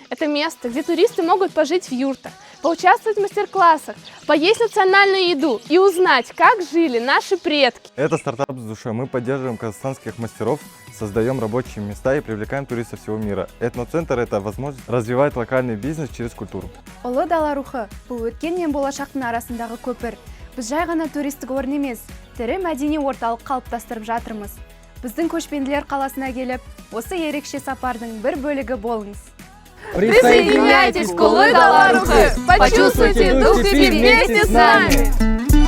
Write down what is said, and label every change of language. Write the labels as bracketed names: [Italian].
[Russian] Это место, где туристы могут пожить в юртах, поучаствовать в мастер-классах, поесть национальную еду и узнать, как жили наши предки. Это стартап с душой. Мы поддерживаем казахстанских мастеров, создаем рабочие места и привлекаем туристов всего мира. Этноцентр – это возможность развивать локальный бизнес через культуру. [Kazakh] Ұлы Дала рухы – бұл өткен мен болашақтың арасындағы көпір. Біз жай ғана туристік орын емес, тірі мәдени орталық қалыптастырып жатырмыз. Біздің көшпенділер қаласына келіп, осы ерекше сапардың бір бөлігі болыңыз. [Russian] Присоединяйтесь к Улы Дала рухы! Почувствуйте дух степи вместе с нами!